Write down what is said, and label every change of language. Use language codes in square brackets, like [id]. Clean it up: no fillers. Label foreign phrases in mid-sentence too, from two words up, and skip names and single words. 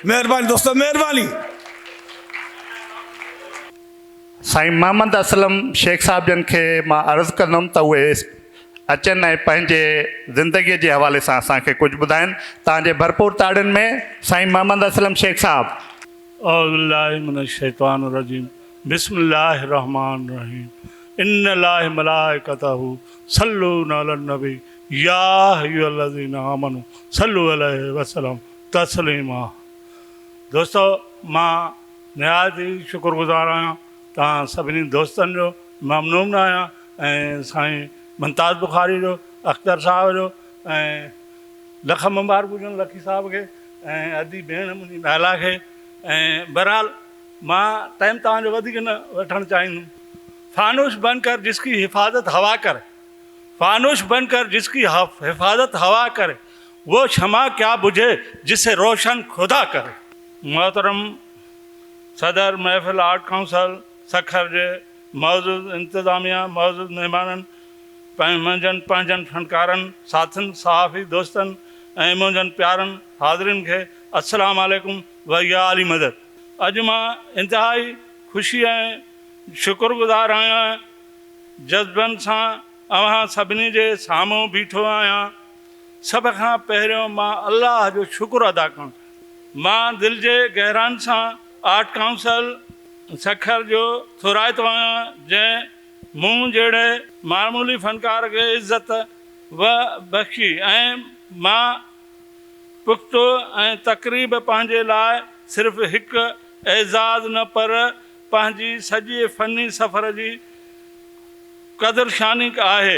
[sd] महिरबानी दोस्तो, महिरबानी। साईं मोहम्मद असलम शेख साहब जन खे मां अर्ज़ु कंदुमि त उहे अचनि ऐं पंहिंजे ज़िंदगीअ जे हवाले सां असांखे कुझु ॿुधाइनि। तव्हांजे भरपूर ताड़ियुनि में साईं मोहम्मद असलम शेख साहब। [ar] أعوذ بالله من الشيطان الرجيم، بسم الله الرحمن الرحيم، إن الله ملائكته يصلون على النبي يا أيها الذين آمنوا صلوا عليه وسلم تسليما. [sd] दोस्तो, मां निहायत ई शुक्रगुज़ार आहियां तव्हां सभिनी दोस्तनि जो, ममनून आहियां, ऐं साईं मुमताज़ बुखारी जो, अख्तर साहब जो, ऐं लख मुबारक हुजनि लकी साहब खे, ऐं अदी भेण मुंहिंजी नाला खे। ऐं बहरहाल मां टाइम तव्हांजो वधीक न वठणु चाहींदुमि। [ur] فانوس بن کر جس کی حفاظت ہوا کرے، فانوس بن کر جس کی حفاظت ہوا کرے، وہ شمع کیا بجھے جسے روشن خدا کرے. [sd] मोहतरम सदर महफ़िल आर्ट काउंसिल सखर जे मौजूद इंतज़ामिया, मौजूद महिमाननि, मुंहिंजनि पंहिंजनि फ़नकारनि, साथियुनि, सहाफ़ी दोस्तनि ऐं मुंहिंजनि प्यारनि हाज़िरिन खे [ar] السلام عليكم [sd] व या अली मदद। अॼु मां इंतिहाई ख़ुशी ऐं शुक्रगुज़ार आहियां, जज़्बनि सां अव्हां सभिनी जे साम्हूं बीठो आहियां। सभ खां पहिरियों मां अल्लाह जो शुक्र अदा करणु, मां दिलि जे गहराइनि सां आर्ट काउंसिल सखर जो थोराइतो आहियां, जंहिं मूं जहिड़े मामूली फ़नकार खे इज़त व बख़्शी ऐं मां पुख़्तो ऐं तक़रीब पंहिंजे लाइ सिर्फ़ु हिकु एज़ाज़ न पर पंहिंजी सॼे फ़नी सफ़र जी क़दुरशानी आहे।